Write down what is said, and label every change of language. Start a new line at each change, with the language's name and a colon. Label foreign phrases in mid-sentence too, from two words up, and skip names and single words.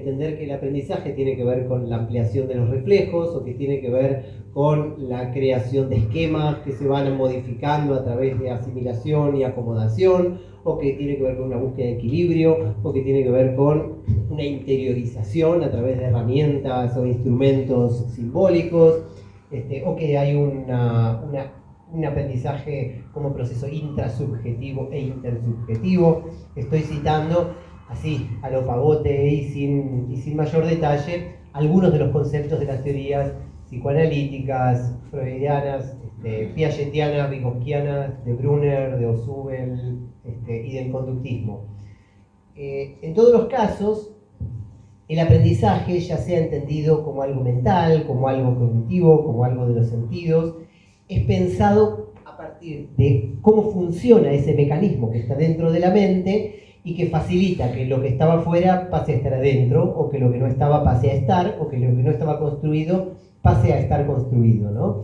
Spanish: entender que el aprendizaje tiene que ver con la ampliación de los reflejos, o que tiene que ver con la creación de esquemas que se van modificando a través de asimilación y acomodación, o que tiene que ver con una búsqueda de equilibrio, o que tiene que ver con una interiorización a través de herramientas o instrumentos simbólicos, o que hay un aprendizaje como proceso intrasubjetivo e intersubjetivo. Estoy citando así, a lo pavote y sin mayor detalle, algunos de los conceptos de las teorías psicoanalíticas, freudianas, piagetianas, vygotskianas, de Brunner, de Ausubel y del conductismo. En todos los casos, el aprendizaje, ya sea entendido como algo mental, como algo cognitivo, como algo de los sentidos, es pensado a partir de cómo funciona ese mecanismo que está dentro de la mente y que facilita que lo que estaba afuera pase a estar adentro, o que lo que no estaba pase a estar, o que lo que no estaba construido pase a estar construido, ¿no?